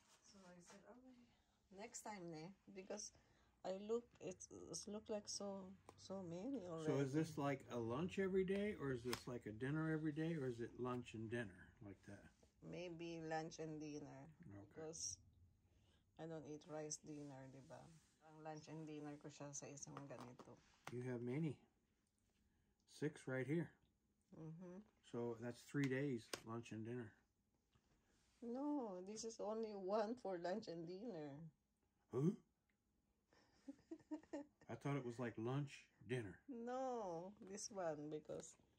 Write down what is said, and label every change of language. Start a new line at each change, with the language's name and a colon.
English: So I said, okay, next time, because it's look like so many already. So is this like a lunch every day, or is this like a dinner every day, or is it lunch and dinner like that? Maybe lunch and dinner. Okay. Because I don't eat rice dinner, diba?
Filipino: Ang lunch and dinner ko siya sa isang ganito.
English: You have many. 6 right here. So that's 3 days, lunch and dinner. No, this is only one for lunch and dinner. Huh? I thought it was like lunch, dinner. No, this one because.